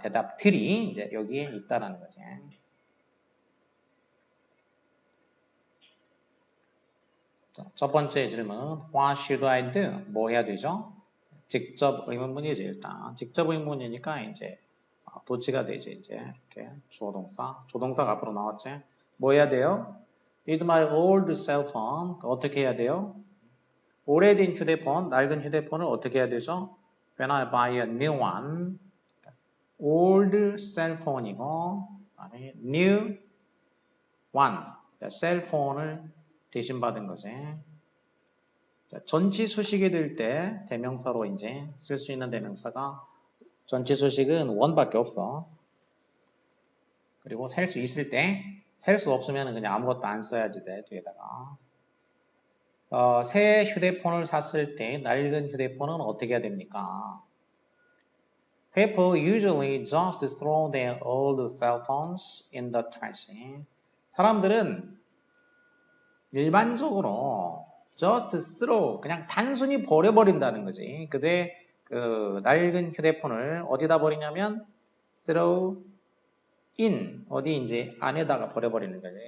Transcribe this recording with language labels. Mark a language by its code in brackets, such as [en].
[ko] 대답들이 이제 여기에 있다라는 거지. 첫 번째 질문, [en] What should I do? [ko] 뭐 해야 되죠? 직접 의문문이지 일단. 직접 의문이니까 이제 도치가 되지 이제 이렇게 조동사가 앞으로 나왔지. 뭐 해야 돼요? [en] With my old cell phone. [ko] 어떻게 해야 돼요? 오래된 휴대폰, 낡은 휴대폰을 어떻게 해야 되죠? [en] When I buy a new one. [ko] old cell phone이고 아니 new one. 셀폰을 대신 받은 거지. 전치 수식이 될 때 대명사로 이제 쓸 수 있는 대명사가 전치 수식은 one밖에 없어. 그리고 셀 수 있을 때, 셀 수 없으면 그냥 아무것도 안 써야지 돼, 뒤에다가. 새 휴대폰을 샀을 때 낡은 휴대폰은 어떻게 해야 됩니까? [en] People usually just throw their old cell phones in the trash. [ko] 사람들은 일반적으로 [en] just throw [ko] 그냥 단순히 버려버린다는 거지. 그대 그 낡은 휴대폰을 어디다 버리냐면 throw in 어디 이제 안에다가 버려버리는 거지.